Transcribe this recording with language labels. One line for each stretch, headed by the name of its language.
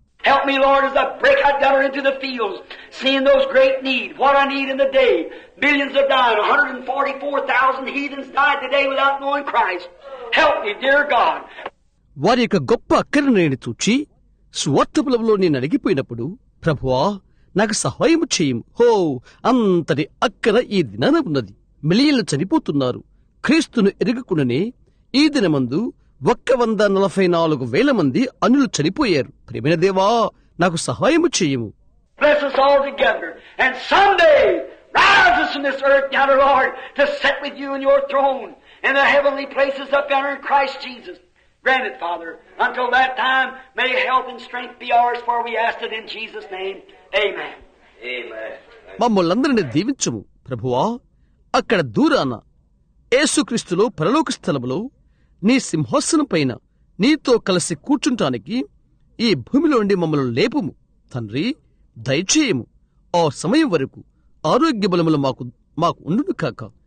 English: Help me, Lord, as I break out down into the fields, seeing those great needs, what I need in the day. Millions have died. 144,000 heathens died today without knowing Christ. Help me, dear God.
Telugu: వారి యొక్క గొప్ప అక్కరను నేను చూచి స్వార్థపులంలో నేను అడిగిపోయినప్పుడు, ప్రభువా, నాకు సహాయము చేయము. హో, అంతటి అక్కర ఈ దినాన ఉన్నది. మిలియన్లు చనిపోతున్నారు. క్రీస్తును ఎరుగకుండానే ఈ దినమందు 144,000 మంది అన్యులు చనిపోయారు. ప్రియమైన దేవా, నాకు సహాయము చేయము.
English: Bless us all together. And someday, rise us from this earth yonder, Lord, to sit with you in your throne in the heavenly places up yonder in Christ Jesus. Grant it, Father. Until that time, may health and strength be ours, for we ask it in Jesus' name. Amen. Amen.
Telugu: మమ్మల్నందరినీ దీవించుము. ప్రభువా, అక్కడ దూరాన యేసుక్రీస్తులో పరలోక స్థలములో నీ సింహాసనం పైన నీతో కలిసి కూర్చుంటానికి ఈ భూమిలో నుండి మమ్మల్ని లేపుము. తండ్రి, దయచేయము. ఆ సమయం వరకు ఆరోగ్య బలములు మాకు ఉండును కాక.